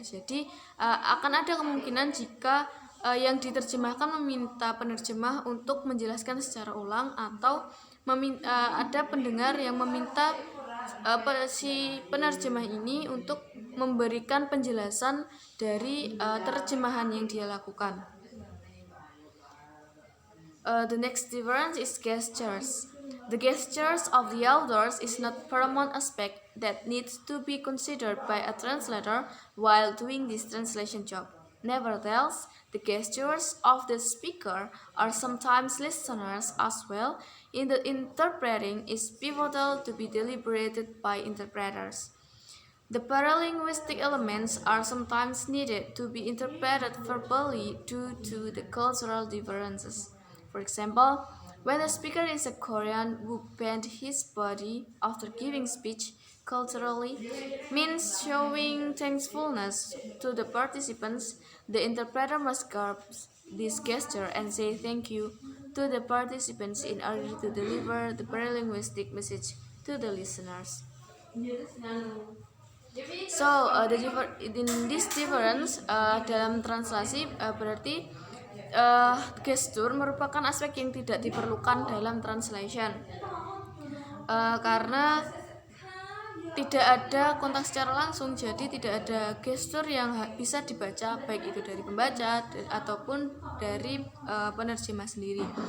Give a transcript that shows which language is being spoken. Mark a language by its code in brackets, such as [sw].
[id] Jadi akan ada kemungkinan jika yang diterjemahkan meminta penerjemah untuk menjelaskan secara ulang, atau ada pendengar yang meminta si penerjemah ini untuk memberikan penjelasan dari terjemahan yang dia lakukan. [en] The next difference is gestures. The gestures of the authors is not paramount aspect that needs to be considered by a translator while doing this translation job. Nevertheless, the gestures of the speaker or sometimes listeners as well in the interpreting is pivotal to be deliberated by interpreters. The paralinguistic elements are sometimes needed to be interpreted verbally due to the cultural differences. For example, when the speaker is a Korean who bent his body after giving speech, culturally means showing thankfulness to the participants, the interpreter must grasp this gesture and say thank you to the participants in order to deliver the paralinguistic message to the listeners. So, in this difference, [id] dalam translasi berarti gestur merupakan aspek yang tidak diperlukan dalam translation, karena tidak ada kontak secara langsung, jadi tidak ada gestur yang bisa dibaca baik itu dari pembaca ataupun dari penerjemah sendiri.